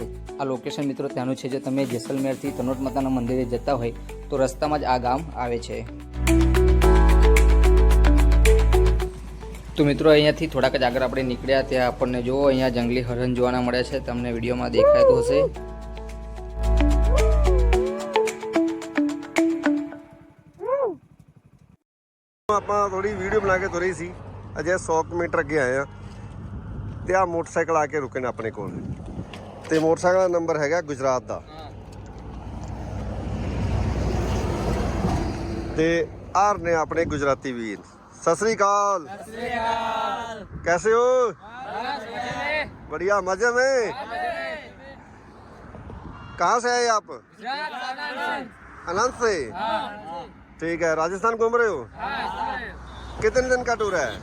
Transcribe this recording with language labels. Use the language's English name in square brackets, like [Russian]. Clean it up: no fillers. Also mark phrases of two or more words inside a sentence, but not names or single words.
[Gujarati] આ લોકેશન મિત્રો ત્યાંનું છે। જો તમે જેસલમેરથી તનોટ માતાના મંદિરે જતા હોય તો રસ્તામાં જ આ ગામ આવે છે। તો મિત્રો, અહીંયાથી થોડાક જ આગળ આપણે નીકળ્યા ત્યાં આપણને જો અહીંયા જંગલી હરણ જોવાના મળે છે, તમને વિડીયોમાં દેખાતું હશે। [Punjabi] ਆਪਾਂ ਥੋੜੀ ਵੀਡੀਓ ਬਣਾ ਕੇ ਤੁਰੇ ਸੀ ਅਜੇ 100 ਮੀਟਰ ਅੱਗੇ ਆਏ ਆ ਤੇ ਆ ਮੋਟਰਸਾਈਕਲ ਆ ਕੇ ਰੁਕੇ ਨੇ ਆਪਣੇ ਕੋਲ ਤੇ ਮੋਟਰਸਾਈਕਲ ਦਾ ਨੰਬਰ ਹੈਗਾ ਗੁਜਰਾਤ ਦਾ ਤੇ ਆਰ ਨੇ ਆਪਣੇ ਗੁਜਰਾਤੀ ਵੀਰ। ਸਤ ਸ੍ਰੀ ਅਕਾਲ। [Hindi] कैसे हो? बढ़िया, मजे में। कहाँ से आए आप? अनंत से। ठीक है, राजस्थान घूम रहे हो? कितने दिन का टूर है?